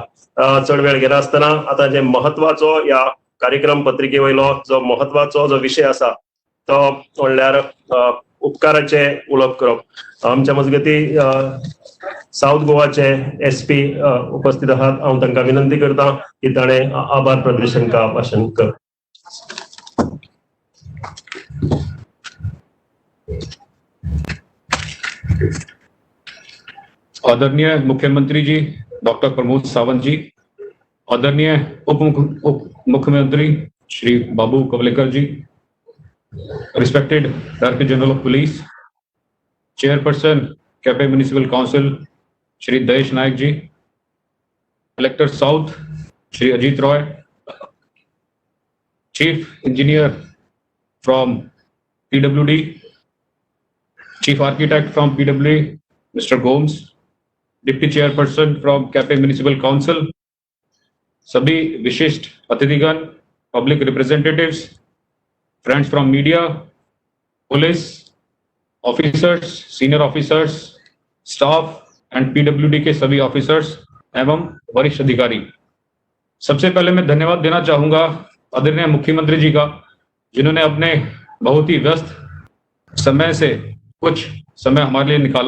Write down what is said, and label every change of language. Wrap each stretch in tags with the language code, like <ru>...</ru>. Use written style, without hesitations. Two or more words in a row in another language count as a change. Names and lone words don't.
<kok>चड वेळ घेना आसतना आता जे महत्वाचो या कार्यक्रम पत्रिके वयलो जो महत्वाचो जो विषय आसा तो म्हणल्यार उपकाराचे उलोवप करप. आमच्या मजगती साऊथ गोवाचे SP उपस्थित आहात. हांव तांकां विनंती करता की ताणें आभार प्रदर्शन का भाषण कर.</kok> <hi>आदरणीय मुख्यमंत्री जी डॉक्टर प्रमोद सावंत जी, आदरणीय उप मुख्यमंत्री श्री बाबू कवलेकर जी,</hi> <en>respected Director General of Police, Chairperson Quepem Municipal Council</en> <hi>श्री दयेश नायक जी,</hi> <en>Collector South</en> <hi>श्री अजीत रॉय,</hi> <en>Chief Engineer from PWD, Chief Architect from PWD Mister Gomes, Deputy Chairperson from Quepem Municipal Council,</en> <hi>सभी विशिष्ट अतिथिगण,</hi> <en>public representatives, friends from media, police officers, senior officers, staff and PWD</en> <hi>के सभी ऑफिसर्स एवं वरिष्ठ अधिकारी, सबसे पहले मैं धन्यवाद देना चाहूंगा आदरणीय मुख्यमंत्री जी का, जिन्होंने अपने बहुत ही व्यस्त समय से कुछ समय हमारे लिए निकाला।</hi>